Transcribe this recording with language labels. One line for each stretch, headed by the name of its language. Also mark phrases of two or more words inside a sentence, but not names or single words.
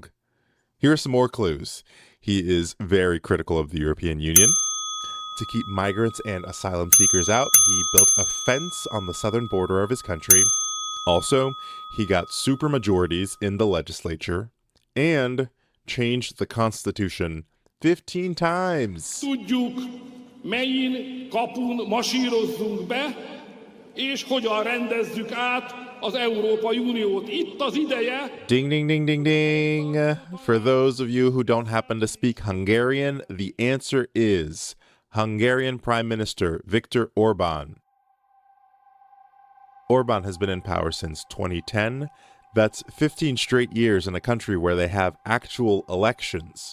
English: Here are some more clues. He is very critical of the European Union. To keep migrants and asylum seekers out, he built a fence on the southern border of his country. Also, he got supermajorities in the legislature and changed the Constitution 15 times.
Hungarian: Tudjuk, melyin kapun masírozzunk be, és hogyan rendezzük át az Európai Uniót. Itt az ideje.
English: Ding, ding, ding, ding, ding. For those of you who don't happen to speak Hungarian, the answer is Hungarian Prime Minister Viktor Orban. Orban has been in power since 2010. That's 15 straight years in a country where they have actual elections.